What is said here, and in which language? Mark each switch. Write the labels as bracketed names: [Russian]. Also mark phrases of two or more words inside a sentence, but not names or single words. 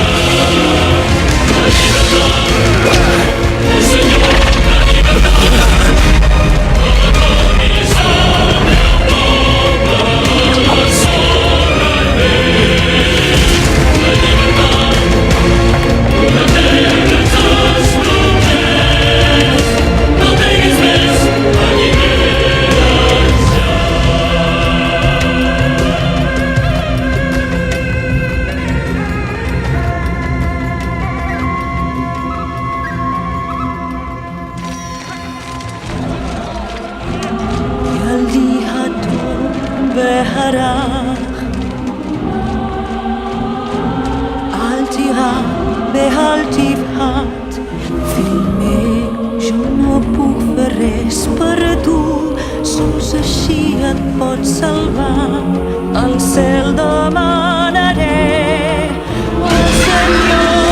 [Catalan] La llibertat, oh Senyor, la llibertat, no retornis al meu poble, la sorra és. La llibertat, una terra ens has promès, no diguis més, allibera't ja. [Hebrew] ילדי הטוב והרך, אל תירא ואל תבהת, [Catalan] filmé, jo no puc fer res per tu, sols així et pots salvar. Al cel demanaré al Senyor